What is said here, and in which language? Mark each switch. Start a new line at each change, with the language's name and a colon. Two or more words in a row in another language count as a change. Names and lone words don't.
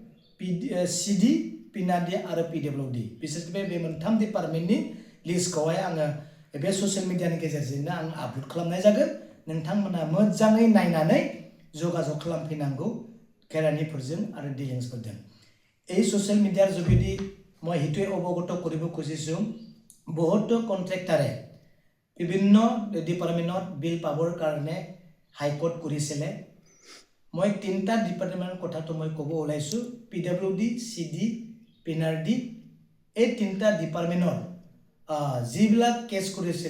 Bodo: सिडि पिनारडि आरो पिडब्लिउडि बिसोर बे मोनथाम डिपार्टमेन्टनि लिस्टखौहाय आङो बे
English: social media
Bodo: गेजेरजोंनो आं आपल'ड खालामनाय जागोन नोंथांमोना मोजाङै नायनानै जगाजग खालामफैनांगौ केरानिफोरजों आरो डिलिंसफोरजों
Assamese: এই সোশ্যাল মিডিয়াৰ যোগেদি মই হিটোৱে অৱগত কৰিব খুজিছোঁ বহুত কন্ট্ৰেক্টাৰে বিভিন্ন ডিপাৰ্টমেণ্টত বিল পাবৰ কাৰণে হাইকোৰ্ট কৰিছিলে মই তিনটা ডিপাৰ্টমেণ্টৰ কথাটো মই ক'ব ওলাইছোঁ পিডব্লিউডি সিডি পিনাৰডি এই তিনটা ডিপাৰ্টমেণ্টৰ যিবিলাক কেছ কৰিছিল